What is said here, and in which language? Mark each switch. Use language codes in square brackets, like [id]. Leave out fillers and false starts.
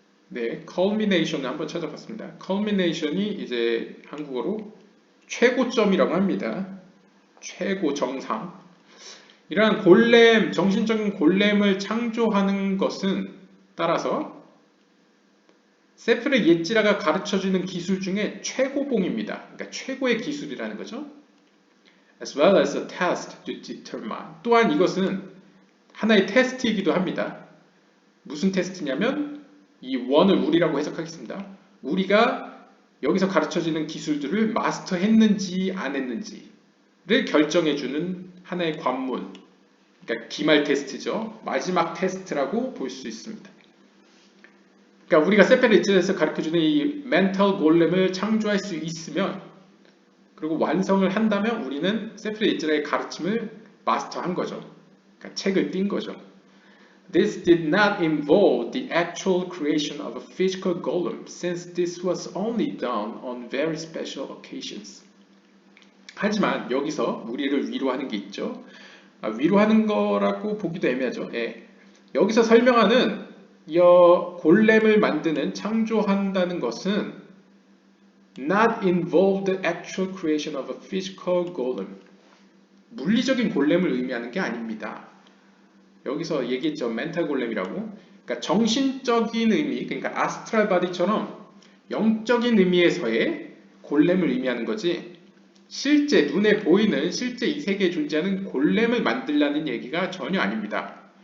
[ko] 네, culmination을 한번 찾아봤습니다. culmination이 이제 한국어로 최고점이라고 합니다. 최고 정상. 이러한 골렘, 정신적인 골렘을 창조하는 것은 따라서 세프르 예찌라가 가르쳐주는 기술 중에 최고봉입니다. 그러니까 최고의 기술이라는 거죠. [en] As well as a test to determine. [ko] 또한 이것은 하나의 테스트이기도 합니다. 무슨 테스트냐면 이 원을 우리라고 해석하겠습니다. 우리가 여기서 가르쳐지는 기술들을 마스터했는지 안 했는지를 결정해주는 하나의 관문, 그러니까 기말 테스트죠. 마지막 테스트라고 볼 수 있습니다. 그러니까 우리가 세페르 이츠에서 가르쳐주는 이 멘탈 골렘을 창조할 수 있으면 그리고 완성을 한다면 우리는 세프르 예지라의 가르침을 마스터한 거죠. 그러니까 책을 띈 거죠. [en] This did not involve the actual creation of a physical golem, since this was only done on very special occasions. [ko] 하지만 여기서 우리를 위로하는 게 있죠. 위로하는 거라고 보기도 애매하죠. 예. 여기서 설명하는 이 골렘을 만드는 창조한다는 것은 [en] not involve the actual creation of a physical golem. [ko] 물리적인 골렘을 의미하는 게 아닙니다. 여기서 얘기했죠. 멘탈 골렘이라고. 그러니까 정신적인 의미, 그러니까 아스트랄 바디처럼 영적인 의미에서의 골렘을 의미하는 거지. 실제 눈에 보이는 실제 이 세계에 존재하는 골렘을 만들라는 얘기가 전혀 아닙니다.